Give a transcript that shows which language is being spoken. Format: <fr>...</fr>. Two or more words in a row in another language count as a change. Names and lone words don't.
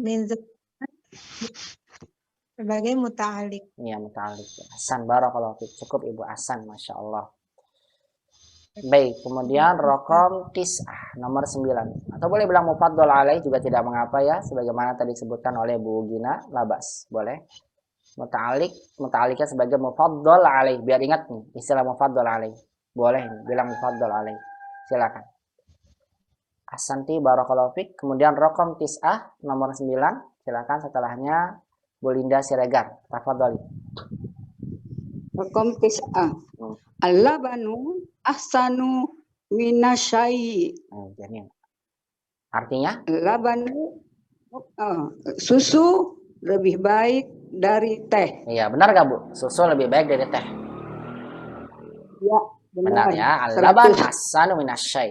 <id>sebagai muta'alliq. Iya, muta'alliq. Hasan,</id> <ar>بارك الله فيك.</ar> <id>Cukup Ibu Hasan,</id> <ar>ما شاء الله.</ar> <id>Baik, kemudian raqam 9, nomor 9. Atau boleh bilang</id> <ar>مفضل عليه</ar> <id>juga tidak mengapa ya, sebagaimana tadi disebutkan oleh Bu Gina, labas. Boleh. Muta'alliqnya sebagai</id> <ar>مفضل عليه.</ar> <id>Biar ingat nih, istilah</id> <ar>مفضل عليه.</ar> <id>Boleh nih, bilang</id> <ar>مفضل عليه.</ar> <id>Silakan.</id> <ar>أحسنتِ، بارك الله فيك.</ar> <id>Kemudian raqam 9, nomor 9. Silakan setelahnya Bu Linda Siregar. Tafadhali.</id> <ar>رقم 9. اللبن أحسن من الشاي.</ar> <id>Artinya? Labanu susu lebih baik dari teh. Iya, benar gak Bu? Susu lebih baik dari teh. Ya, benar. Ya.</id> <ar>اللبن أحسن من الشاي.</ar>